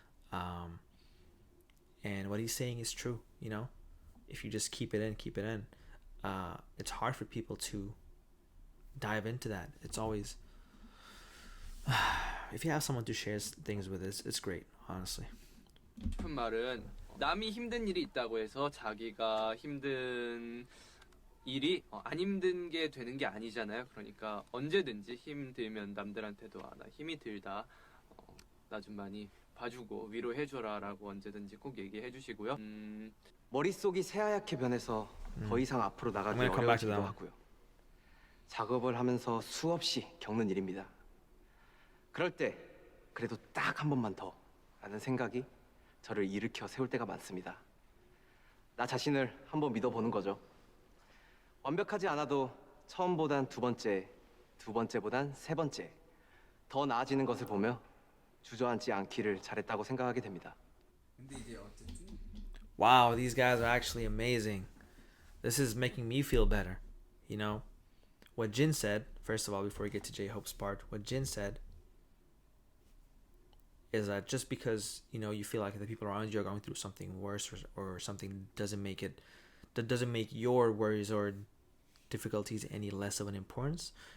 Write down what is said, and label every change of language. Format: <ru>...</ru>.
<en>And what he's saying is true. If you just keep it in, it's hard for people to dive into that. It's always if you have someone to share things with, it's great, honestly.</en> <ko>싶은 말은 남이 힘든 일이 있다고 해서 자기가 힘든 일이 안 힘든 게 되는 게 아니잖아요. 그러니까 언제든지 힘들면 남들한테도 나 힘이 들다, 나 좀 많이 봐주고 위로해줘라라고 언제든지 꼭 얘기해주시고요. 머릿속이 새하얗게 변해서 더 이상 앞으로 나가기</ko> <en>I'm gonna come back to</en> <ko>어려워지기도</ko> <en>that one.</en> <ko>하고요. 작업을 하면서 수없이 겪는 일입니다. 그럴 때 그래도 딱 한 번만 더 라는 생각이 저를 일으켜 세울 때가 많습니다. 나 자신을 한번 믿어보는 거죠. 완벽하지 않아도 처음보단 두 번째, 두 번째보단 세 번째 더 나아지는 것을 보며 주저앉지 않기를 잘했다고 생각하게 됩니다. 근데 이제 어쨌든</ko> <en>Wow, these guys are actually amazing. This is making me feel better. What Jin said, first of all, before we get to J-Hope's part, what Jin said is that just because, you feel like the people around you are going through something worse or something that doesn't make your worries or difficulties any less of an importance.</en>